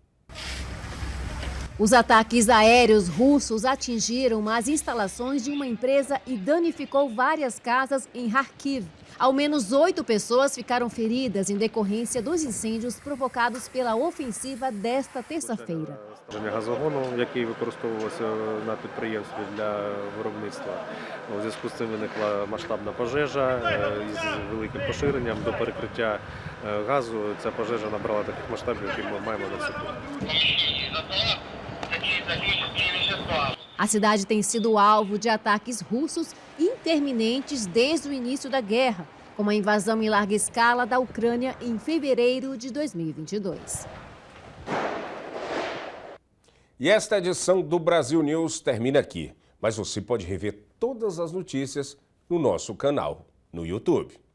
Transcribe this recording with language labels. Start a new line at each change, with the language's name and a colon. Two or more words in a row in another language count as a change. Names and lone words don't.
Portuguese: Os ataques aéreos russos atingiram as instalações de uma empresa e danificou várias casas em Kharkiv. Ao menos 8 pessoas ficaram feridas em decorrência dos incêndios provocados pela ofensiva desta terça-feira.
Ukrainian: Газогону, який використовувався на підприємстві для виробництва. У зв'язку з цим виникла масштабна пожежа із великим поширенням до перекриття газу. Ця пожежа набрала таких масштабів, які ми маємо на секунду.
Portuguese: A cidade tem sido alvo de ataques russos interminentes desde o início da guerra, com a invasão em larga escala da Ucrânia em fevereiro de 2022. E esta edição do Brasil News termina aqui, mas você pode rever todas as notícias no nosso canal no YouTube.